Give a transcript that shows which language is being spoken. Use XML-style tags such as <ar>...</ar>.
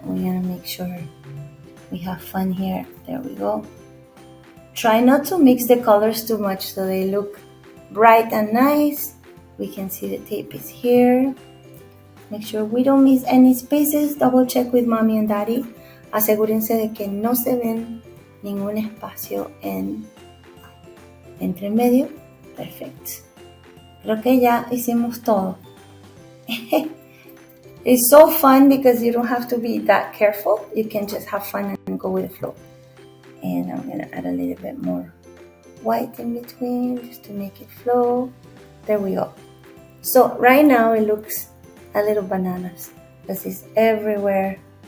<en>We're gonna make sure we have fun here. There we go. Try not to mix the colors too much so they look bright and nice. We can see the tape is here. Make sure we don't miss any spaces. Double check with mommy and daddy.</en> <es>Asegúrense de que no se ven ningún espacio entre medio. Perfecto. Creo que ya hicimos todo.</es> <en>It's so fun because you don't have to be that careful. You can just have fun and go with the flow. And I'm gonna add a little bit more white in between just to make it flow. There we go. So right now it looks a little bananas because it's everywhere.</en>